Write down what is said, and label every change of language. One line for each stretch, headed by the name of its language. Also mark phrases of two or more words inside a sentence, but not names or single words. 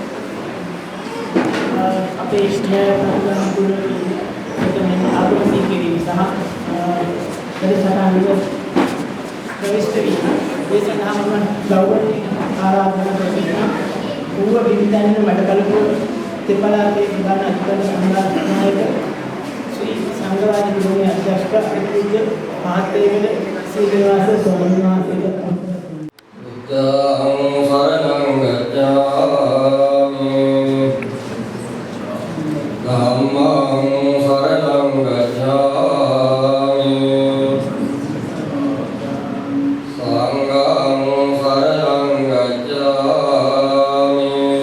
Sinhala: අපේ ස්නේහ ප්‍රෝග්‍රෑම් තුලදී එතන ආගමික කිරීම සහ වැඩසටහනක ප්‍රවිෂ්ඨ වීම ඒ සඳහා මම ගෞරවයෙන් ආරාධනා කරනවා ඌව විවිධයන් වැඩ කළපු තෙපලාපේ ප්‍රධාන අධිකාරී සංඝනායක ශ්‍රී සංඝරාජ ගුරුගේ අධ්‍යක්ෂක අතිපූජ්‍ය මහත්තයගල සීලවාස ස්වාමීන් වහන්සේට
Pali: බුද්ධං සරණං ගච්ඡාමි ධම්මං සරණං ගච්ඡාමි සංඝං සරණං ගච්ඡාමි